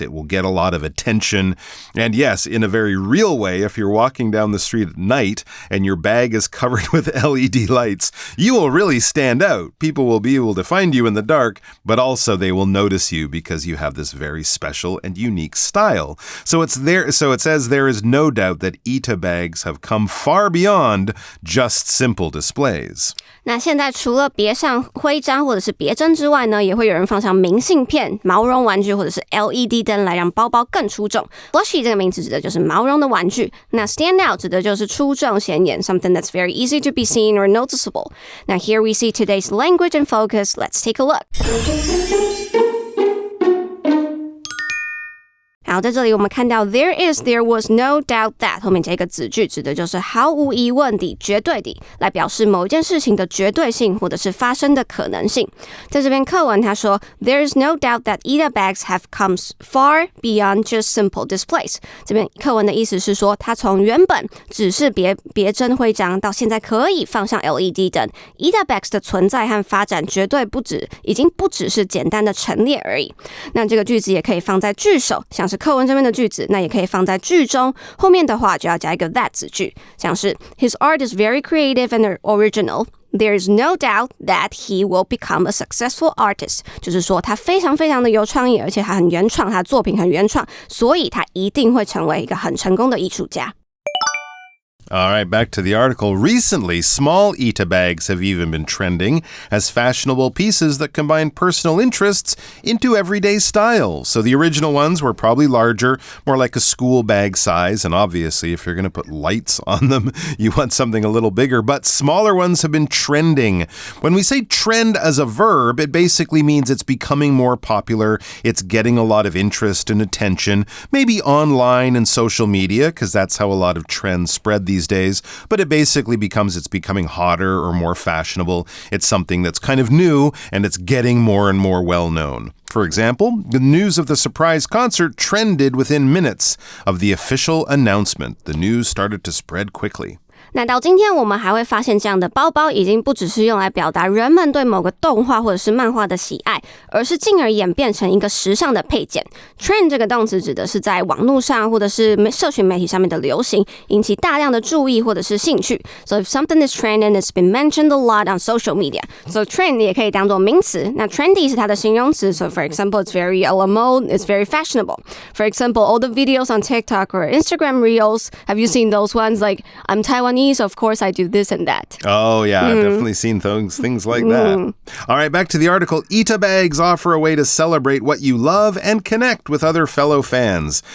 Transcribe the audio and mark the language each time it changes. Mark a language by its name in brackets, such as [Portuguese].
[English] It will get a lot of attention. And yes, in a very real way, if you're walking down the street at night and your bag is covered with LED lights, you will really stand out. People will be able to find you in the dark, but also they will notice you because you have this very special and unique style. So it says there is no doubt that ETA bags have come far beyond just simple displays. [Chinese] 那现在除了别上徽章或者是别针之外呢，也会有人放上明信片、毛绒玩具或者是 LED 灯来让包包更出众。 Plushy 这个名词指的就是毛绒的玩具，那 stand out 指的就是出众显眼 [English] something that's very easy to be seen or noticeable. Now here we see today's language and focus. Let's take a look. [Chinese] 好，在这里我们看到 [English] there was no doubt that [Chinese] 后面加一个子句，指的就是毫无疑问地、绝对地，来表示某一件事情的绝对性或者是发生的可能性。在这边课文他说 [English] there is no doubt that ETA bags have come far beyond just simple displays. [Chinese] 这边课文的意思是说，它从原本只是别针徽章，到现在可以放上 LED 灯。 ETA bags 的存在和发展绝对已经不只是简单的陈列而已。那这个句子也可以放在句首，像是课文这边的句子，那也可以放在句中，后面的话就要加一个 that 子句，像是 [English] His art is very creative and original. There is no doubt that he will become a successful artist. [Chinese] 就是说他非常非常的有创意，而且他很原创，他的作品很原创，所以他一定会成为一个很成功的艺术家。 [English] All right, back to the article. Recently, small ETA bags have even been trending as fashionable pieces that combine personal interests into everyday style. So the original ones were probably larger, more like a school bag size. And obviously, if you're going to put lights on them, you want something a little bigger. But smaller ones have been trending. When we say trend as a verb, it basically means it's becoming more popular. It's getting a lot of interest and attention, maybe online and social media, because that's how a lot of trends spread these days, but it's becoming hotter or more fashionable. It's something that's kind of new and it's getting more and more well-known. For example, the news of the surprise concert trended within minutes of the official announcement. The news started to spread quickly. [Chinese] 那到今天我们还会发现这样的包包已经不只是用来表达人们对某个动画或者是漫画的喜爱，而是进而演变成一个时尚的配件。 Trend 这个动词指的是在网络上或者是社群媒体上面的流行，引起大量的注意或者是兴趣。 [English] So if something is trending, it's been mentioned a lot on social media. [Chinese] So trend 也可以当作名词，那 trendy 是它的形容词。 [English] So for example, it's very à la mode, it's very fashionable. For example, all the videos on TikTok or Instagram Reels, have you seen those ones like I'm Taiwanese? So of course I do this and that. Oh, yeah, I've definitely seen things like that. All right, back to the article. ETA bags offer a way to celebrate what you love and connect with other fellow fans.